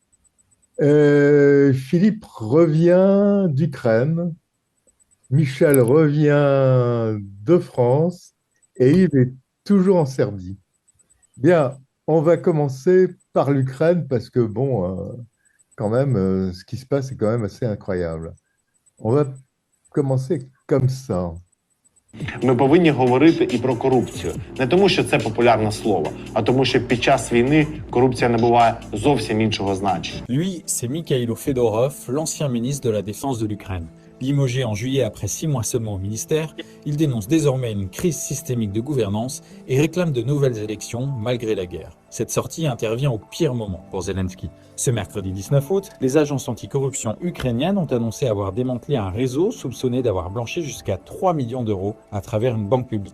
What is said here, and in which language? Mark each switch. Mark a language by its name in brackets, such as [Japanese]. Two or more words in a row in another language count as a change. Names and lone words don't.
[French] Philippe revient d'Ukraine, Michel revient de France, et Yves est toujours en Serbie. Bien, on va commencer par l'Ukraine, parce que quand même, ce qui se passe est quand même assez incroyable. On va commencer comme ça. [Ukrainian] Ми повинні говорити і про корупцію. Не тому, що це популярне слово, а тому, що під час війни корупція набуває зовсім іншого значення. [French] Lui, c'est Mikhailo Fedorov, l'ancien ministre de la Défense de l'Ukraine. Limogé en juillet après 6 mois seulement au ministère, il dénonce désormais une crise systémique de gouvernance et réclame de nouvelles élections malgré la guerre. Cette sortie intervient au pire moment pour Zelensky. Ce mercredi 19 août, les agences anticorruption ukrainiennes ont annoncé avoir démantelé un réseau soupçonné d'avoir blanchi jusqu'à 3 millions d'euros à travers une banque publique.